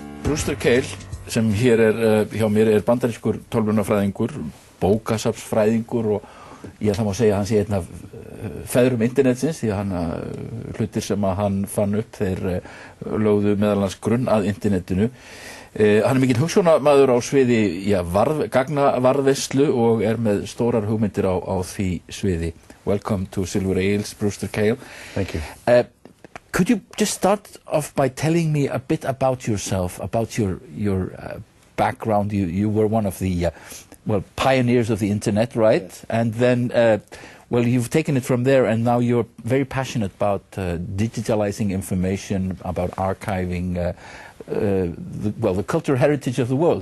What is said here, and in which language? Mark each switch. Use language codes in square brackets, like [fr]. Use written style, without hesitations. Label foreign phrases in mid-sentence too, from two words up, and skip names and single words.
[is] Brewster Kahle sem hér hjá mér bandarískur tölvunarfræðingur, bókasafnsfræðingur og það má segja að hann sé einn af feðrum internetsins því að hlutir sem að hann fann upp þeir lögðu meðal annars grunn að internetinu. Hann mikil hugsjónamaður á sviði gagnavarðveislu og með stórar hugmyndir á því sviði. [en] Welcome to Silver Ales, Brewster Kahle. Thank you. Could you just start off by telling me a bit about yourself, about your background? You were one of the pioneers of the internet, right? Yes. And then, you've taken it from there, and now you're very passionate about digitalizing information, about archiving the cultural heritage of the world.